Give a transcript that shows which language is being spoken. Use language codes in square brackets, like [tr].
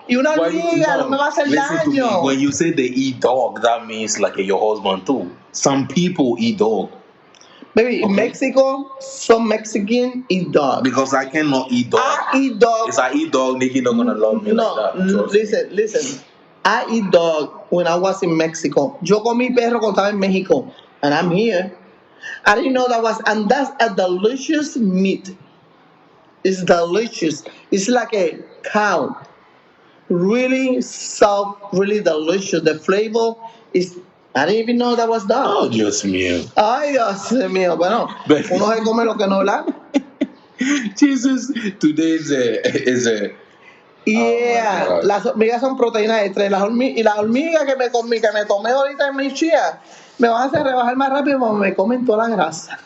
[es] Y una hormiga no me va a hacer daño. [en] When you say they eat dog, that means like your husband too. Some people eat dog. Baby, in Mexico, some Mexicans eat dog. Because I cannot eat dog. I eat dog. If I eat dog, Nikki not gonna love me like that. Listen. I eat dog when I was in Mexico. [es] Yo comí perro cuando estaba en Mexico. [en] And I'm here. I didn't know and that's a delicious meat. It's delicious. It's like a cow. Really soft, really delicious. The flavor is... I didn't even know that was dog. [es] Oh, Dios mío. Ay, Dios mío. Bueno, uno se come lo que no habla. [en] Jesus, today is a [es] Yeah, las hormigas son proteínas extra. Y las hormigas que me tomé ahorita en mi chía, me van a hacer rebajar más rápido porque me comen toda la grasa.